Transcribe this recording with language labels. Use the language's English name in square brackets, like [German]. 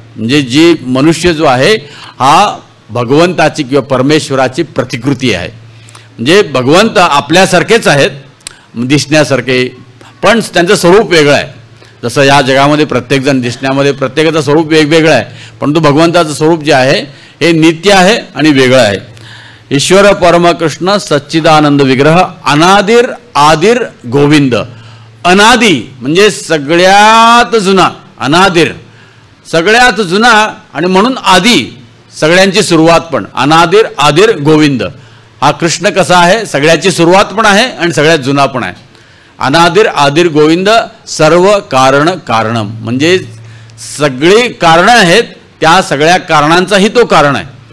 [Marathi] म्हणजे जी मनुष्य जो आहे हा भगवंताची किंवा परमेश्वराची प्रतिकृती आहे. म्हणजे भगवंत आपल्यासारखेच आहेत दिसण्यासारखे, पण त्यांचं स्वरूप वेगळं आहे. जसं या जगामध्ये प्रत्येकजण दिसण्यामध्ये प्रत्येकाचं स्वरूप वेगवेगळं आहे, परंतु भगवंताचं स्वरूप जे आहे हे नित्य आहे आणि वेगळं आहे. [Sanskrit] ईश्वर परमकृष्ण सच्चिदानंद विग्रह अनादिर आदिर गोविंद. [Marathi] अनादी म्हणजे सगळ्यात जुना, अनादिर सगळ्यात जुना आणि म्हणून आदी सगळ्यांची सुरुवात पण. [Sanskrit] अनादिर आदिर गोविंद [Marathi] हा कृष्ण कसा आहे, सगळ्याची सुरुवात पण आहे आणि सगळ्यात जुना पण आहे. [Sanskrit] अनादिर आदिर गोविंद सर्व कारण कारणम [Marathi] म्हणजे सगळी कारणं आहेत, त्या सगळ्या कारणांचाही तो कारण आहे.